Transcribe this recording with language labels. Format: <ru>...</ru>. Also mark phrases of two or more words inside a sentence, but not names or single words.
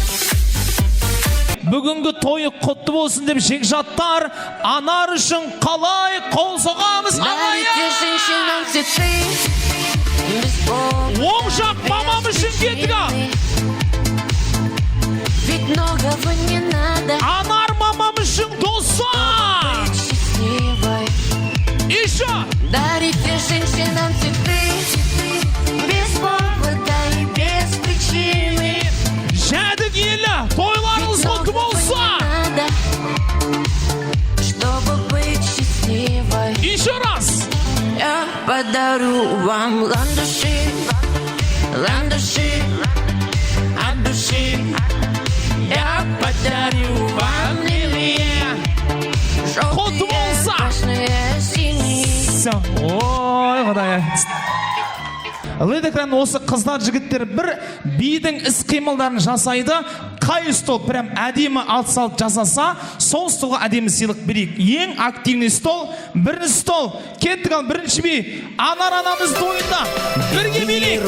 <kk>Бүгінгі тойы құтты болсын деп жекжаттар, Анар үшін қалай қол соғамыз, оң жақ мамам үшін кеттік. Анар мамам үшін доса!</kk> <ru>Еще! Дарите женщинам цветы.</ru> <kk>Жәдік елі, тойларыңыз құтты болса!</kk> <ru>Чтобы быть счастливой. Еще раз! Я подарю вам ландыши от души. Я подарю вам лилии, Все.</ru> <kk>Ой, құдай. Лед экран осы қыздар жігіттер бір бидің іс қимылдарын жасайды. Қай стол прям әдемі алт салт жасаса, сол столға әдемі сыйлық берейік. Ең активный стол, бірінші стол. Кеттік ал бірінші би. Анар анамыз тойында. Бірге билейік.</kk>